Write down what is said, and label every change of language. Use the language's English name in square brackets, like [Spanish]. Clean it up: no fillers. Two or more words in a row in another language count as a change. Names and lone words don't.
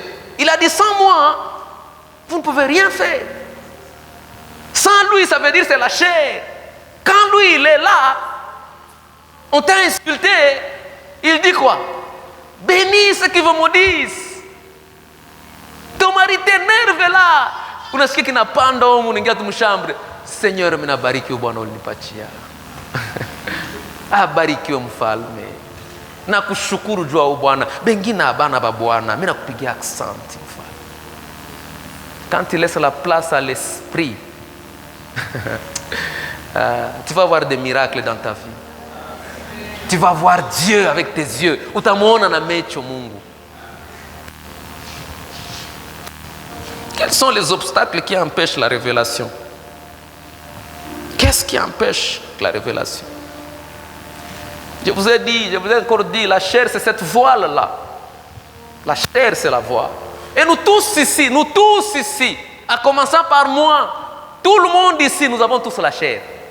[French] Il a dit, sans moi, vous ne pouvez rien faire. Sans lui, ça veut dire c'est la chair. Quand lui, il est là, on t'a insulté, il dit quoi? Bénis ceux qui vous maudissent. Ton mari t'énerve là. [Swahili] Unasikia kinapanda humu, unaingia tu mshambre. Seigneur, mimi nabariki Bwana ulinipatia. Abarikiwe mfalme. Nakushukuru jua Bwana. Bengine abana ba Bwana, mimi nakupigia asante mfalme. [French] Quand tu laisses la place à l'esprit, tu vas voir des miracles dans ta vie. Tu vas voir Dieu avec tes yeux. [Swahili] Utamuona na macho Mungu. [French] Quels sont les obstacles qui empêchent la révélation? Qu'est-ce qui empêche la révélation? Je vous ai dit, je vous ai encore dit, la chair c'est cette voile-là. La chair c'est la voile. Et nous tous ici, à commencer par moi, tout le monde ici, nous avons tous la chair.